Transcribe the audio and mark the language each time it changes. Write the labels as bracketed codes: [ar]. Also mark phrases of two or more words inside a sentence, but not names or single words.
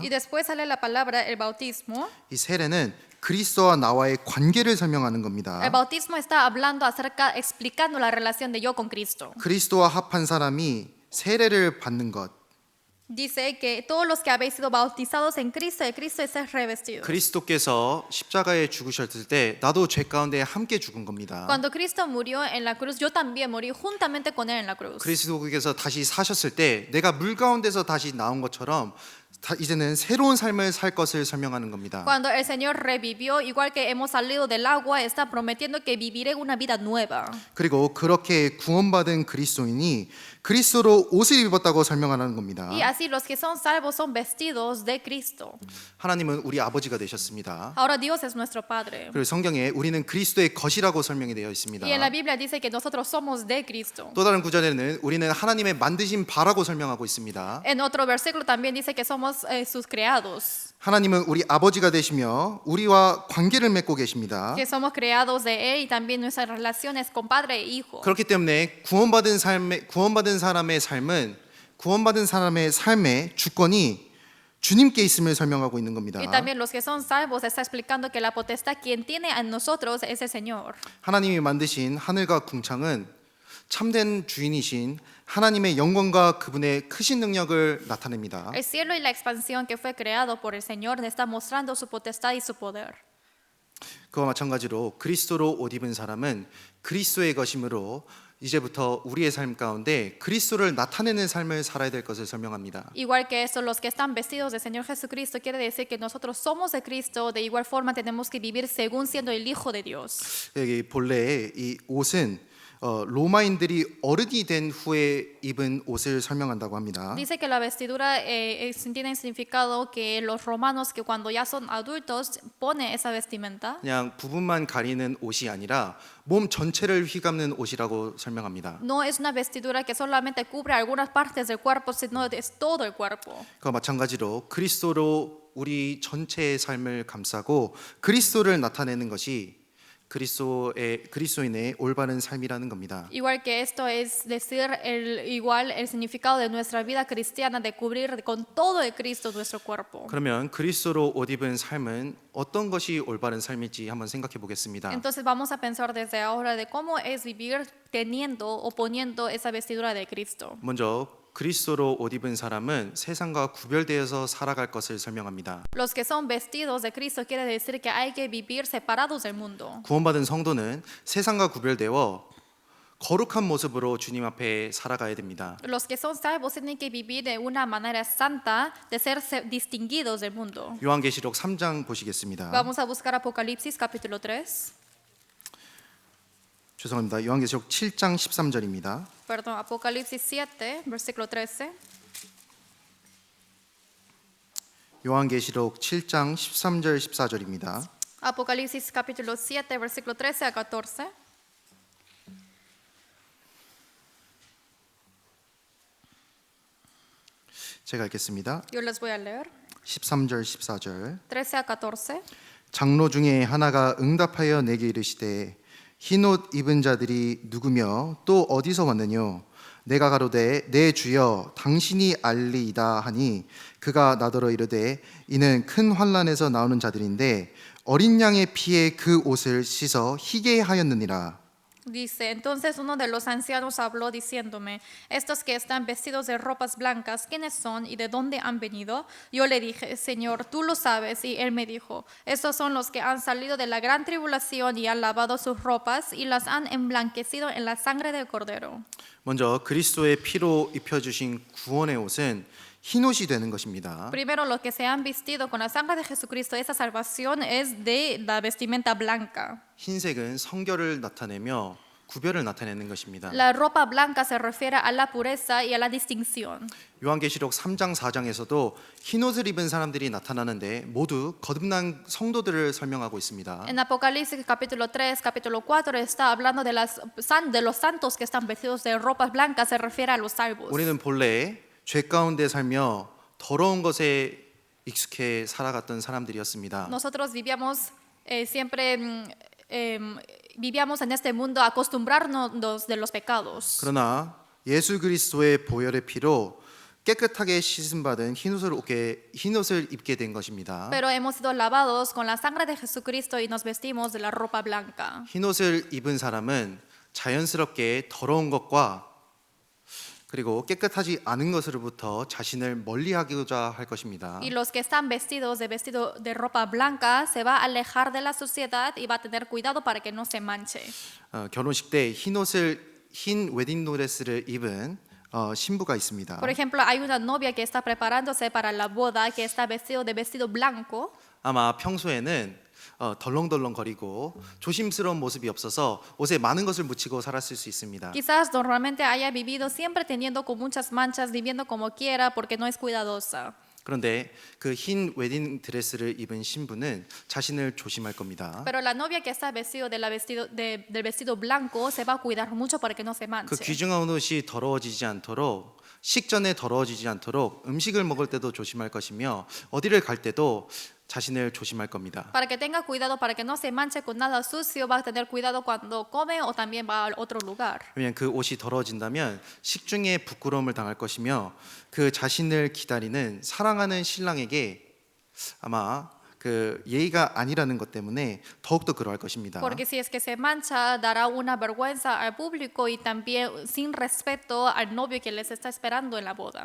[es] Y después sale la palabra el bautismo. [ko] 이 세례는 그리스도와 나와의 관계를 설명하는 겁니다. [es] El bautismo está hablando acerca, explicando la relación de yo con Cristo. [ko] 그리스도와 합한 사람이 세례를 받는 것. [es] Dice que todos los que habéis sido bautizados en Cristo, de Cristo es revestido. [ko] 그리스도께서 십자가에 죽으셨을 때 나도 죄 가운데 함께 죽은 겁니다. [es] Cuando Cristo murió en la cruz, yo también morí juntamente con él en la cruz. [ko] 그리스도께서 다시 사셨을 때 내가 물 가운데서 다시 나온 것처럼 이제는 새로운 삶을 살 것을 설명하는 겁니다. [es] Cuando el Señor revivió, igual que hemos salido del agua, está prometiendo que viviré una vida nueva. [ko] 그리고 그렇게 구원받은 그리스도인이 그리스도로 옷을 입었다고 설명하는 겁니다. [es] Y así los que son salvos son vestidos de Cristo. [ko] 하나님은 우리 아버지가 되셨습니다. [es] Ahora Dios es nuestro Padre. [ko] 그리고 성경에 우리는 그리스도의 것이라고 설명이 되어 있습니다. [es] Y en la Biblia dice que nosotros somos de Cristo. [ko] 또 다른 구절에는 우리는 하나님의 만드신 바라고 설명하고 있습니다. [es] En otro versículo también dice que somos sus creados, [ko] 하나님은 우리 아버지가 되시며 우리와 관계를 맺고 계십니다. [es] que somos creados de Él y también nuestras relaciones con Padre e Hijo. [ko] 그렇기 때문에 구원받은 사람의 삶의 주권이 주님께 있음을 설명하고 있는 겁니다. [es] Y también los que son salvos está explicando que la potestad quien tiene en nosotros es el Señor. [ko] 하나님이 만드신 하늘과 궁창은 참된 주인이신 하나님의 영광과 그분의 크신 능력을 나타냅니다. [es] El cielo y la expansión que fue creado por el Señor está mostrando su potestad y su poder. [ko] 그와 마찬가지로 그리스도로 옷 입은 사람은 그리스도의 것이므로 이제부터 우리의 삶 가운데 그리스도를 나타내는 삶을 살아야 될 것을 설명합니다. [es] Igual que eso, los que están vestidos del Señor Jesucristo quiere decir que nosotros somos de Cristo. De igual forma tenemos que vivir según siendo el Hijo de Dios. [ko] 여기 본래 이 옷은 로마인들이 어른이 된 후에 입은 옷을 설명한다고 합니다. [es] Dice que la vestidura tiene significado que los romanos que cuando ya son adultos pone esa vestimenta. [ko] 그냥 부분만 가리는 옷이 아니라 몸 전체를 휘감는 옷이라고 설명합니다. [es] No es una vestidura que solamente cubre algunas partes del cuerpo, sino es todo el cuerpo. [ko] 그와 마찬가지로 그리스도로 우리 전체의 삶을 감싸고 그리스도를 나타내는 것이 그리스도인의 올바른 삶이라는 겁니다. [es] Igual que esto es decir el significado de nuestra vida cristiana de cubrir con todo el Cristo nuestro cuerpo. [ko] 그러면 그리스도로 옷 입은 삶은 어떤 것이 올바른 삶일지 한번 생각해 보겠습니다. [es] Entonces vamos a pensar desde ahora de cómo es vivir teniendo o poniendo esa vestidura de Cristo. [ko] 먼저 그리스도로 옷 입은 사람은 세상과 구별되어서 살아갈 것을 설명합니다. [es] Los que son vestidos de Cristo quiere decir que hay que vivir separados del mundo. [ko] 구원받은 성도는 세상과 구별되어 거룩한 모습으로 주님 앞에 살아가야 됩니다. [es] Los que son salvos tienen que vivir de una manera santa, de ser distinguidos del mundo. [ko] 요한계시록 3장 보시겠습니다. [es] Vamos a buscar Apocalipsis capítulo 3. [ko] 죄송합니다. 요한계시록 7장 13절입니다. [es] Perdón, Apocalipsis 7, versículo 13. [ko] 요한계시록 7장 13절 14절입니다. [es] Apocalipsis capítulo 7, versículo 13 a 14. [ko] 제가 읽겠습니다. [es] Yo les voy a leer. [ko] 13절 14절. [es] 13 a 14. [ko] 장로 중에 하나가 응답하여 내게 이르시되 흰옷 입은 자들이 누구며 또 어디서 왔느뇨? 내가 가로되 내 주여 당신이 알리이다 하니 그가 나더러 이르되 이는 큰 환난에서 나오는 자들인데 어린 양의 피에 그 옷을 씻어 희게 하였느니라. [es] Dice, entonces uno de los ancianos habló diciéndome, estos que están vestidos de ropas blancas, ¿quiénes son y de dónde han venido? Yo le dije, Señor, tú lo sabes. Y él me dijo, estos son los que han salido de la gran tribulación y han lavado sus ropas y las han emblanquecido en la sangre del Cordero. [ko] 먼저 그리스도의 피로 입혀주신 구원의 옷은 흰옷이 되는 것입니다. [es] Primero, los que se han vestido con la sangre de Jesucristo, esa salvación es de la vestimenta blanca. [ko] 흰색은 성결을 나타내며 구별을 나타내는 것입니다. [es] La ropa blanca se refiere a la pureza y a la distinción. [ko] 요한계시록 3장 4장에서도 흰옷을 입은 사람들이 나타나는데 모두 거듭난 성도들을 설명하고 있습니다. [es] En Apocalipsis capítulo 3, capítulo 4 está hablando de los santos que están vestidos de ropas blancas, se refiere a los salvos. [ko] 우리는 본래 죄 가운데 살며 더러운 것에 익숙해 살아갔던 사람들이었습니다. [es] Nosotros vivíamos vivíamos en este mundo acostumbrarnos de los pecados. [ko] 그러나 예수 그리스도의 보혈의 피로 깨끗하게 씻음 받은 흰옷을 입게 된 것입니다. [es] Pero hemos sido lavados con la sangre de Jesucristo y nos vestimos de la ropa blanca. [ko] 흰옷을 입은 사람은 자연스럽게 더러운 것과 그리고 깨끗하지 않은 것으로부터 자신을 멀리하고자 할 것입니다. [es] Y los que están vestido de ropa blanca se va a alejar de la suciedad y va a tener cuidado para que no se manche. [ko] 결혼식 때 흰 웨딩 드레스를 입은 신부가 있습니다. [es] Por ejemplo, hay una novia que está preparándose para la boda que está vestido de vestido blanco. [ko] 아마 평소에는 덜렁덜렁거리고 조심스러운 모습이 없어서 옷에 많은 것을 묻히고 살았을 수 있습니다. [es] Quizás normalmente haya vivido siempre teniendo con muchas manchas, viviendo como quiera porque no es cuidadosa. [ko] 그런데 그 흰 웨딩 드레스를 입은 신부는 자신을 조심할 겁니다. [es] Pero la novia que está vestido del vestido blanco se va a cuidar mucho para que no se 그 manche. [ko] 귀중한 옷이 더러워지지 않도록 식전에 더러워지지 않도록 음식을 먹을 때도 조심할 것이며 어디를 갈 때도 자신을 조심할 겁니다. [es] Para que tenga cuidado, para que no se manche con nada sucio, va a tener cuidado cuando come o también va a otro lugar. [ko] 왜냐하면 그 옷이 더러워진다면 식중에 부끄러움을 당할 것이며 그 자신을 기다리는 사랑하는 신랑에게 아마 그 예의가 아니라는 것 때문에 더욱더 그러할 것입니다. [es] Porque si es que se mancha, dará una vergüenza al público y también sin respeto al novio que les está esperando en la boda.